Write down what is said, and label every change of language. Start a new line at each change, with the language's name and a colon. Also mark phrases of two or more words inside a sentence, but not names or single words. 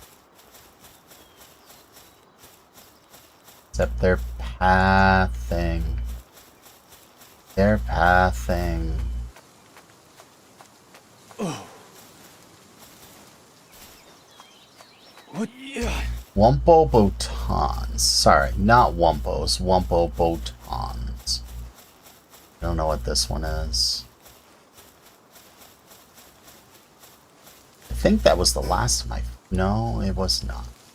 English: Except they're pathing. They're pathing. What? Yeah. Wumpo botons. Sorry, not wumpos. Wumpo botons. I don't know what this one is. I think that was the last of my... No, it was not.